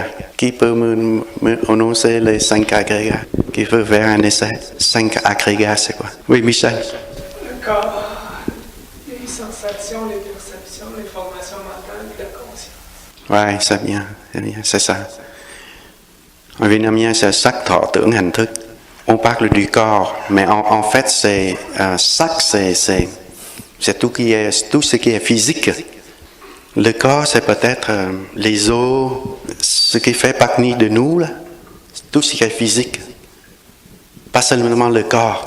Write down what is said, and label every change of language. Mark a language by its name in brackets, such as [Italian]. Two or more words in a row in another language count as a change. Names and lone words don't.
[French] Qui peut me annoncer les 5 agrégats? Qui peut faire un essai? 5 agrégats, c'est quoi? Oui, Michel. Le corps, les sensations, les perceptions, les formations mentales, la conscience. Oui, c'est bien, c'est ça. En vietnamien, c'est [Vietnamese] sắc thọ tưởng hành thức. [French] On parle du corps, mais en fait, sắc, c'est tout ce qui est physique. Le corps, c'est peut-être les os, ce qui fait partie de nous, là, tout ce qui est physique. Pas seulement le corps.